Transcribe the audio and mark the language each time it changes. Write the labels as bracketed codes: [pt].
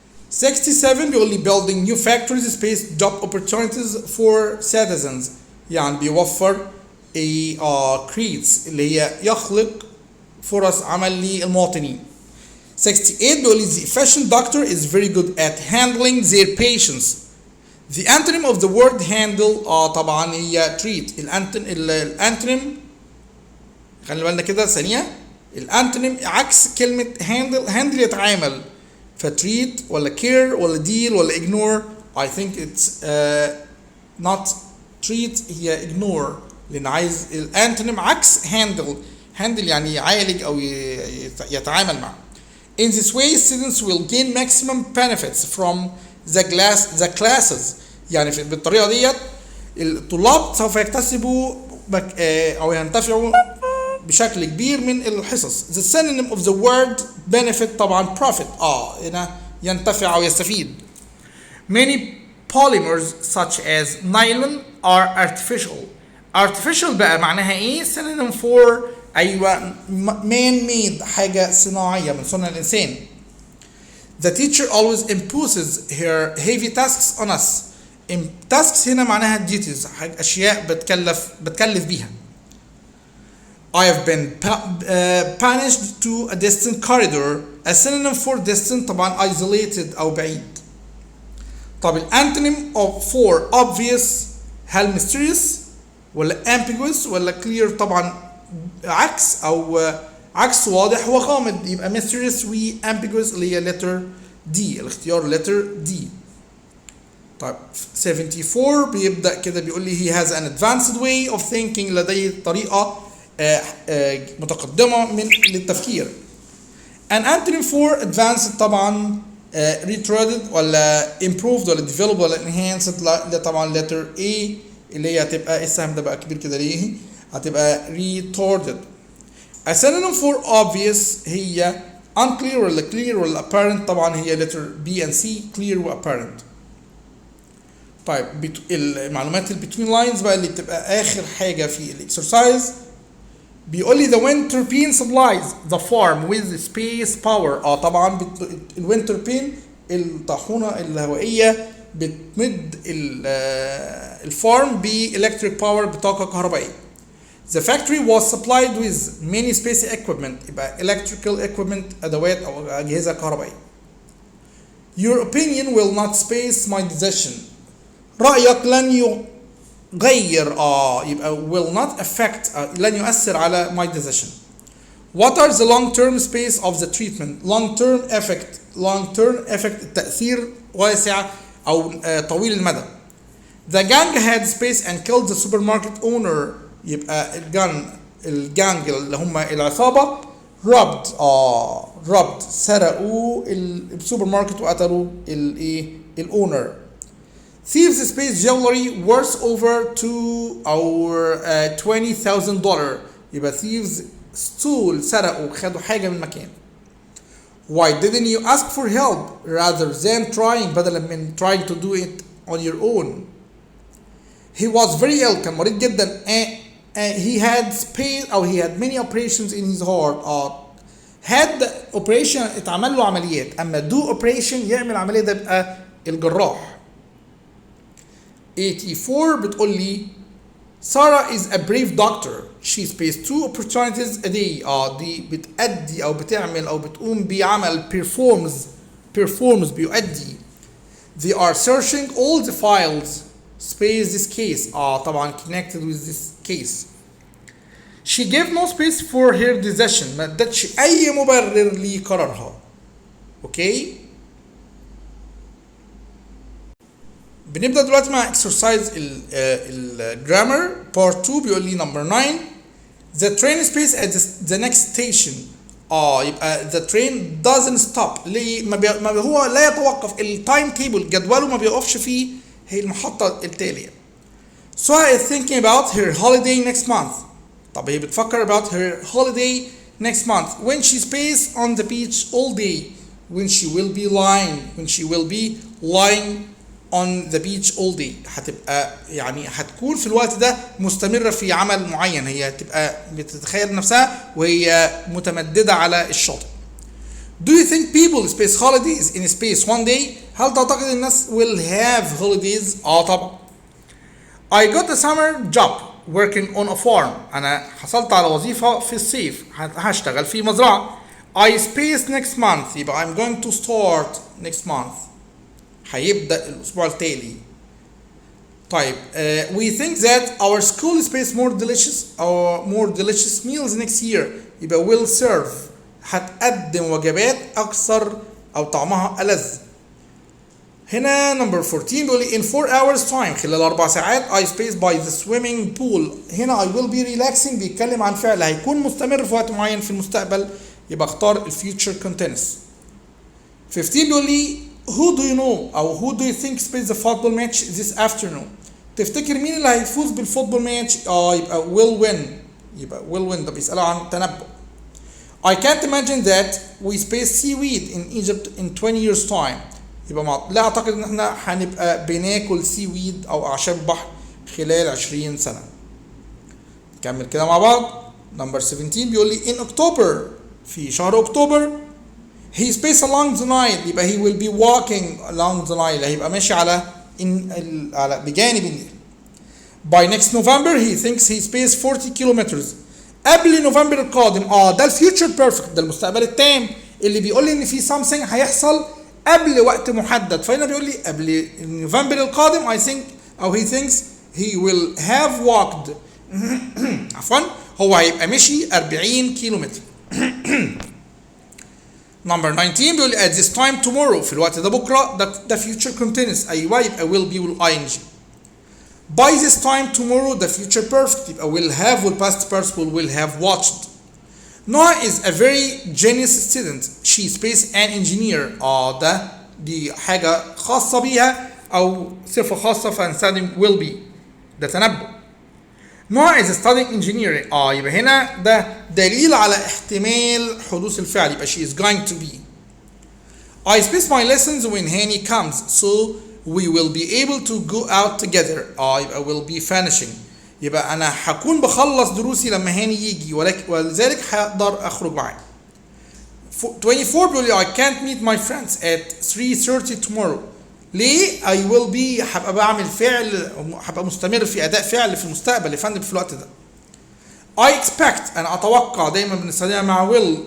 [ar] 67 بيقول لي [en] building new factories space job opportunities for citizens [ar] يعني بيوفر creates اللي هي يخلق فرص عمل للمواطنين. [en] 68 [ar] بيقول لي [en] the efficient doctor is very good at handling their patients. The antonym of the word handle طبعا هي treat. [ar] الانتونيم خلي بالنا كده ثانية. الانتونيم عكس كلمة handle يتعامل. فتريت ولا care ولا deal ولا ignore. [en] I think it's not treat [ar] هي ignore لأن عايز الانتونيم عكس handle يعني يعالج أو يتعامل معه. [en] In this way, students will gain maximum benefits from the classes. [ar] يعني بالطريقة ديت الطلاب سوف يكتسبوا أو ينتفعوا بشكل كبير من الحصص. [en] The synonym of the word benefit طبعا profit. [ar] هنا ينتفع أو يستفيد. [en] Many polymers such as nylon are artificial. [ar] Artificial بقى معناها إيه؟ [en] synonym for [ar] أيوة man made حاجة صناعية من صنع الإنسان. [en] The teacher always imposes her heavy tasks on us. [ar] tasks هنا معناها duties أشياء بتكلف بيها. [en] I have been banished to a distant corridor. A synonym for distant طبعا isolated [ar] أو بعيد. طب الانتونيم [en] for obvious [ar] هل mysterious ولا ambiguous ولا clear؟ طبعا عكس أو عكس واضح وغامض. يبقى mysterious و ambiguous اللي هي letter D. الاختيار letter D. طيب 74 بيبدأ كده بيقول لي [en] he has an advanced way of thinking. [ar] لديه طريقة متقدمة للتفكير. [en] an antonym for advanced طبعا retarded ولا improved ولا developed ولا enhanced. [ar] لا طبعا letter A اللي هي هتبقى السهم ده بقى كبير كده ليه هتبقى retarded. [en] a synonym for obvious هي unclear ولا clear ولا apparent. [ar] طبعا هي [en] letter B and C clear و apparent. [ar] طيب المعلومات اللي [en] between lines [ar] بقى اللي بتبقى اخر حاجه في الاكسرسايز. [en] بيقول لي the wind turbine supplies the farm with space power. [ar] طبعا الويند توربين الطاحونه الهوائيه بتمد الفارم بالكتريك باور بطاقه كهربائيه. [en] The factory was supplied with many space equipment. [ar] يبقى [en] electrical equipment [ar] ادوات او اجهزه كهربائيه. [en] Your opinion will not space my decision. [ar] رايك لن يغير يبقى [en] will not affect [ar] لن يؤثر على [en] my decision. What are the long-term space of the treatment? Long-term effect [ar] التأثير واسع أو طويل المدى. [en] The gang had space and killed the supermarket owner. [ar] يبقى الجانج اللي هم العصابة robbed سرقوا السوبر ماركت وقتلوا الأونر. [en] Thieves space jewelry worth over $20,000. [ar] يبقى [en] thieves stole [ar] سرقوا خدوا حاجة من مكان. [en] Why didn't you ask for help rather than trying [ar] بدلا من [en] trying to do it on your own? He was very ill [ar] كان مريض جدا. [en] He had space أو he had many operations in his heart. had operation [ar] اتعمل له عمليات. أما [en] do operation [ar] يعمل عملية ده يبقى الجراح. 84 بتقول لي [en] Sarah is a brave doctor. She spaced 2 opportunities a day. [ar] دي بتأدي أو بتعمل أو بتقوم بعمل performs بيؤدي. [en] They are searching all the files. Space this case. طبعا connected with this case. She gave no space for her decision. [ar] ما ادتش أي مبرر لقرارها. اوكي؟ بنبدأ دلوقتي مع exercise الجرامر part 2. بيقول لي [en] number 9 the train space at the next station. يبقى the train doesn't stop. [ar] ليه؟ ما هو لا يتوقف. التايم تيبل جدوله ما بيقفش فيه هي المحطة التالية. [en] So I is thinking about her holiday next month. [ar] طب هي بتفكر [en] about her holiday next month when she stays on the beach all day. when she will be lying on the beach all day. [ar] هتبقى يعني هتكون في الوقت ده مستمرة في عمل معين. هي تبقى بتتخيل نفسها وهي متمددة على الشاطئ. [en] Do you think people space holidays in space one day? [ar] هل تعتقد الناس [en] will have holidays؟ [ar] طبعا. [en] I got a summer job working on a farm. [ar] أنا حصلت على وظيفة في الصيف هشتغل في مزرعة. [en] I space next month. يبقى I'm going to start next month. [ar] هيبدأ الأسبوع التالي. [en] طيب we think that our school space more delicious meals next year. [ar] يبقى [en] will serve [ar] هتقدم وجبات أكثر أو طعمها ألذ. [en] هنا number 14 بيقول لي in 4 hours time [ar] خلال 4 ساعات [en] I space by the swimming pool. [ar] هنا [en] I will be relaxing [ar] بيتكلم عن فعل هيكون مستمر في وقت معين في المستقبل. [en] يبقى اختار future continuous. 15 [ar] بيقول لي [en] who do you know أو who do you think plays the football match this afternoon. [ar] تفتكر مين اللي هيفوز بالفوتبول ماتش؟ يبقى [en] will win. [ar] ده بيسأله عن تنبؤ. [en] I can't imagine that we space seaweed in Egypt in 20 years time. [ar] يبقى لا أعتقد إن إحنا هنبقى بناكل seaweed أو أعشاب البحر خلال 20 سنة. نكمل كده مع بعض. [en] number 17 بيقول لي in October [ar] في شهر أكتوبر [en] he space along the Nile. يبقى he will be walking along the Nile. [ar] هيبقى ماشي على بجانب النيل. [en] by next November he thinks he space 40 kilometers. [ar] قبل نوفمبر القادم ده الفيوتشر بيرفكت. ده المستقبل التام اللي بيقول لي ان في something هيحصل قبل وقت محدد. فهنا بيقول لي قبل نوفمبر القادم I think أو [en] he thinks he will have walked [ar] عفوا هو هيبقى مشي 40 كيلومتر. [en] number 19 بيقول at this time tomorrow [ar] في الوقت ده بكره ده [en] future continuous. [ar] أيوة يبقى [en] will be will ing. by this time tomorrow the future perfect. يبقى will have will past participle will have watched. Noah is a very genius student. She space an engineer. [ar] دي حاجة خاصة بيها أو صفة خاصة فهنستخدم will be. ده تنبؤ. [en] Noah is studying engineering. [ar] يبقى هنا ده دليل على احتمال حدوث الفعل. [en] يبقى she is going to be. I space my lessons when Hani comes. So we will be able to go out together. يبقى will be finishing. [ar] يبقى أنا هكون بخلص دروسي لما هاني يجي ولذلك هقدر أخرج معاه. 24 بيقول لي [en] I can't meet my friends at 3:30 tomorrow. [ar] ليه؟ [en] I will be [ar] هبقى بعمل فعل، هبقى مستمر في أداء فعل في المستقبل يا فندم في الوقت ده. [en] I expect [ar] أنا أتوقع دايما بنستخدمها مع will.